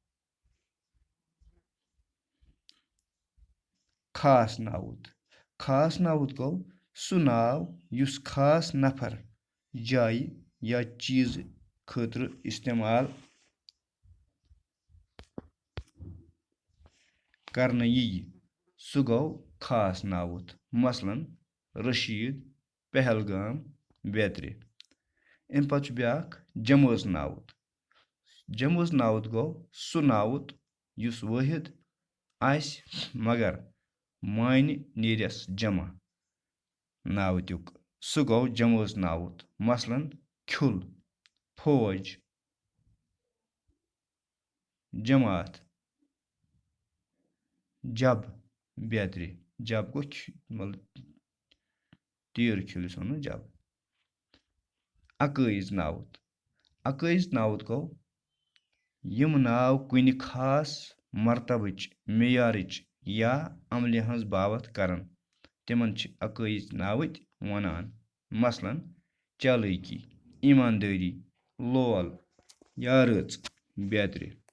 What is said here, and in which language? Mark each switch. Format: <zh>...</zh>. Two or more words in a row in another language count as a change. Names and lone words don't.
<ks>خاص ناوُت گوٚو سُہ ناو یُس خاص نفر جایہِ یا چیٖزٕ خٲطرٕ اِستعمال کرنہٕ یِیہِ سُہ گوٚو خاص ناوُت مثلاً رشیٖد پہلگام بیترِ اَمہِ پتہٕ چھُ بیٛاکھ جمٲژ ناوُت گوٚو سُہ ناوُت یُس وٲحد آسہِ مگر معنی نیرٮ۪س جمع ناوٕتیُک سُہ گوٚو جمٲژ ناوُت مثلاً کھیُل فوج جماعت جب بیترِ جب گوٚو مطلب تیٖر کھیوٚل یُس وَنو جب عقٲیِژ ناوُت گوٚو یِم ناو کُنہِ خاص مرتبٕچ معیارٕچ یا عملہِ ہٕنٛز بابت کرن تِمن چھِ عقٲیِژ ناوٕتۍ وَنان مثلاً چالٲکی ایٖماندٲری لول یا رٕژ بیترِ</ks>